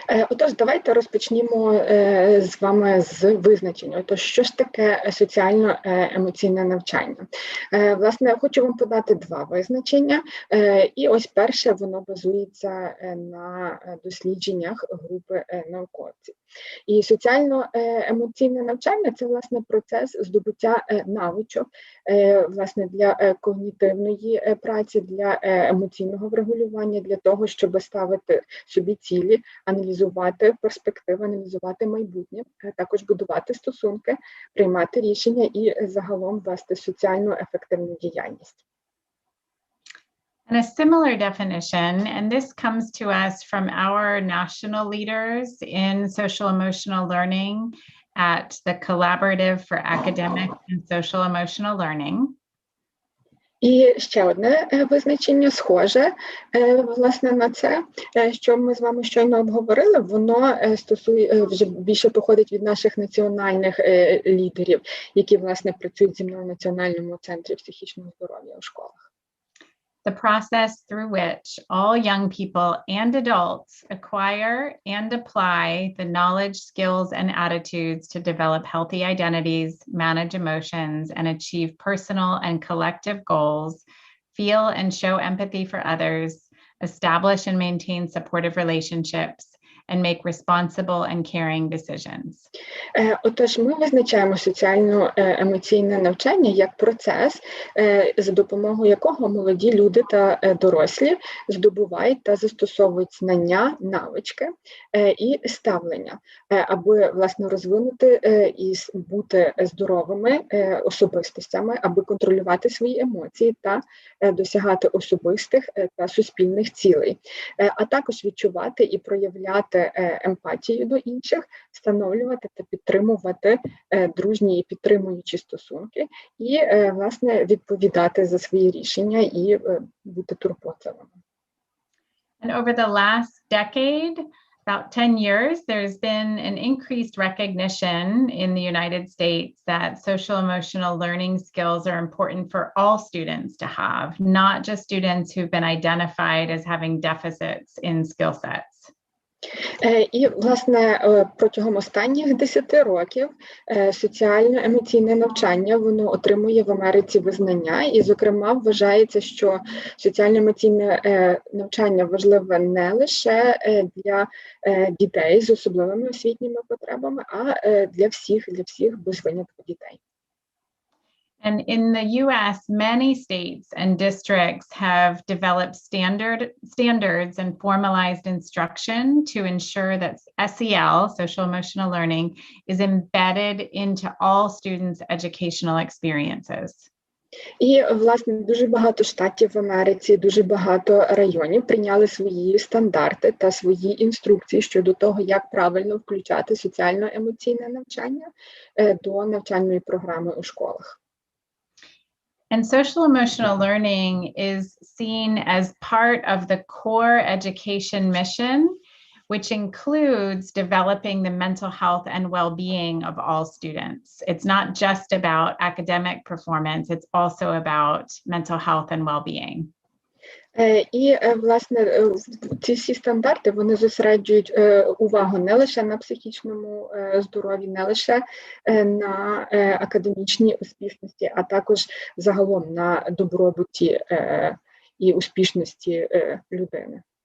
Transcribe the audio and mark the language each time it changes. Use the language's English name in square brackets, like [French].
[Ukrainian] Отож, давайте розпочнімо з вами з визначення. Отож, що ж таке соціально-емоційне навчання? Власне, хочу вам подати 2 визначення. І ось перше, воно базується на дослідженнях групи науковців. І соціально-емоційне навчання – це, власне, процес здобуття навичок, власне, для когнітивної праці, для емоційного врегулювання, для того, щоб ставити собі цілі, аналізувати перспективи, аналізувати майбутнє, також будувати стосунки, приймати рішення і загалом вести соціально ефективну діяльність. [English] And a similar definition, and this comes to us from our national leaders in social emotional learning at the Collaborative for Academic and Social Emotional Learning. [Ukrainian] І ще одне визначення схоже, власне, на це, що ми з вами щойно обговорили, воно вже більше походить від наших національних лідерів, які, власне, працюють зі мною в Національному центрі психічного здоров'я у школах. [English] The process through which all young people and adults acquire and apply the knowledge, skills, and attitudes to develop healthy identities, manage emotions, and achieve personal and collective goals, feel and show empathy for others, establish and maintain supportive relationships, and make responsible and caring decisions. [Ukrainian] Отож, ми визначаємо соціально-емоційне навчання як процес, за допомогою якого молоді люди та дорослі здобувають та застосовують знання, навички і ставлення, аби, власне, розвинути і бути здоровими особистостями, аби контролювати свої емоції та досягати особистих та суспільних цілей, а також відчувати і проявляти емпатію до інших, встановлювати та підтримувати дружні і підтримуючі стосунки і, власне, відповідати за свої рішення і бути турботливими. [English] And over the last decade, about 10 years, there's been an increased recognition in the United States that social emotional learning skills are important for all students to have, not just students who've been identified as having deficits in skill sets. [Ukrainian] І, власне, протягом останніх 10 років соціально-емоційне навчання, воно отримує в Америці визнання, і, зокрема, вважається, що соціально-емоційне навчання важливе не лише для дітей з особливими освітніми потребами, а для всіх без винятку дітей. [English] And in the US, many states and districts have developed standards and formalized instruction to ensure that SEL, social emotional learning, is embedded into all students' educational experiences. [Ukrainian] І, власне, дуже багато штатів в Америці, дуже багато районів прийняли свої стандарти та свої інструкції щодо того, як правильно включати соціально-емоційне навчання до навчальної програми у школах. [English] And social emotional learning is seen as part of the core education mission, which includes developing the mental health and well-being of all students. It's not just about academic performance, it's also about mental health and well-being. [Ukrainian] І, власне, ці всі стандарти, вони зосереджують увагу не лише на психічному здоров'ї, не лише на академічній успішності, а також загалом на добробуті і успішності людини.